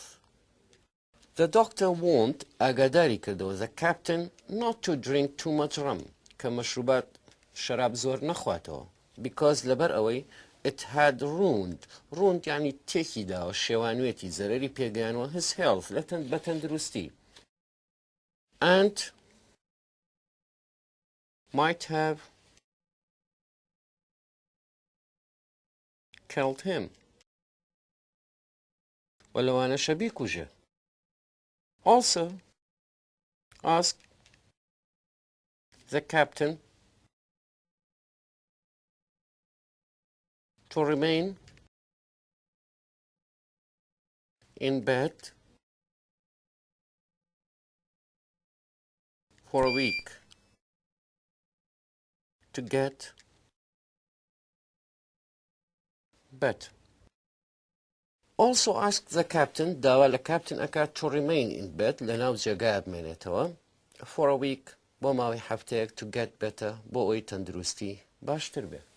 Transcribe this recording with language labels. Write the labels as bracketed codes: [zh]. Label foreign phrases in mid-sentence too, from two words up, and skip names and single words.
[en] The doctor warned [ckb] ئاگاداری کردەوە [en] the captain not to drink too much rum [ckb] کە مەشروبات شەراب زۆر نەخواتەوە because لەبەر ئەوەی [en] it had ruined [ckb] یعنی تێکی داوە شێوانوێتی زەرەری پێگەیانەوە [en] his health [ckb] بە تەندروستی [en] and might have killed him [ckb] وەلەوانەشە بیکوژێ. [en] Also asked the captain to remain in bed for a week to get better. Also asked the captain [ckb] داوا لە captain ئەکات [en] to remain in bed [ckb] لەناو جێگایە بمێنێتەوە [en] for a week [ckb] بۆ ماوەی هەفتەیەک [en] to get better [ckb] بۆ ئەوەی تەندروستی باشتر بێ.